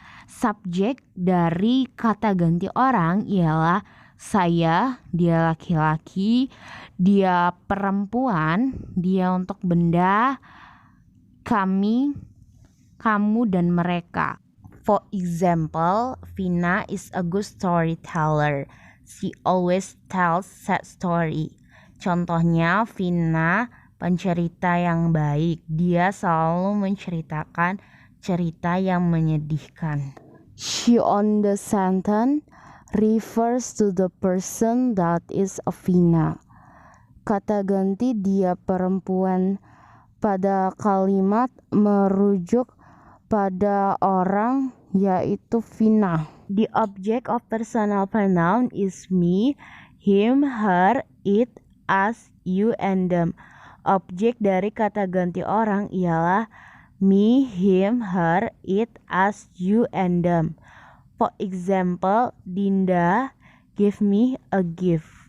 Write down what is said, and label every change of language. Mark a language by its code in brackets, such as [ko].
[id] Subjek dari kata ganti orang ialah saya, dia laki-laki, dia perempuan, dia untuk benda, kami, kamu, dan mereka. [en] For example, Vina is a good storyteller. She always tells sad story. [id] Contohnya, Vina pencerita yang baik. Dia selalu menceritakan cerita yang menyedihkan. [en] She on the sentence refers to the person that is a Vina. [id] Kata ganti dia perempuan pada kalimat merujuk pada orang, yaitu Vina. [en] The object of personal pronoun is me, him, her, it, us, you, and them. [id] Objek dari kata ganti orang ialah [en] me, him, her, it, us, you, and them. For example, Dinda give me a gift.